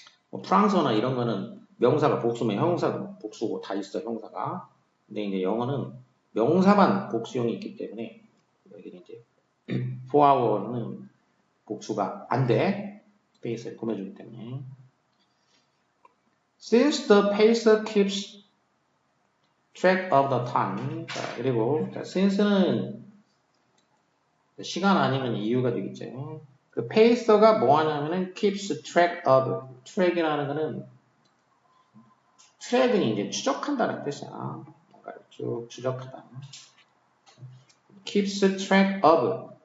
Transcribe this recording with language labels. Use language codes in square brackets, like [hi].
[ko] 뭐 프랑스어나 이런 거는 명사가 복수면 형용사도 복수고 다 있어 형사가. 근데 이제 영어는 명사만 복수형이 있기 때문에 여기는 이제 for hour는 복수가 안 돼. 페이스를 꾸며주기 때문에. [en] Since the pacer keeps track of the time. [ko] 자, 그리고 since는 시간 아니면 이유가 되겠죠. 그 페이서가 뭐 하냐면은 [en] keeps track of. [ko] track이라는 거는 트랙은 이제 추적한다는 뜻이야. 뭔가를 쭉 추적하다. [en] keeps track of.